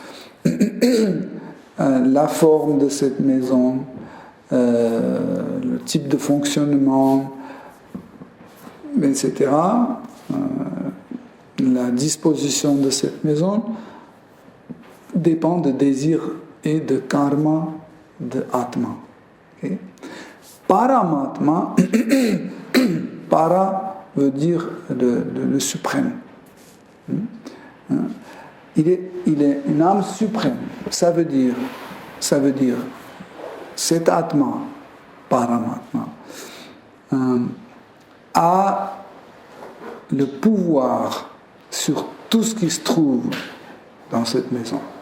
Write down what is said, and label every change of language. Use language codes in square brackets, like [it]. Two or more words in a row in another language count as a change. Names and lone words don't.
[fr] La forme de cette maison, le type de fonctionnement, etc., la disposition de cette maison dépend de désir et de karma de Atma. Okay? Paramatma, para veut dire le suprême. Il est une âme suprême. Ça veut dire cet Atma, Paramatma, a le pouvoir sur tout ce qui se trouve dans cette maison.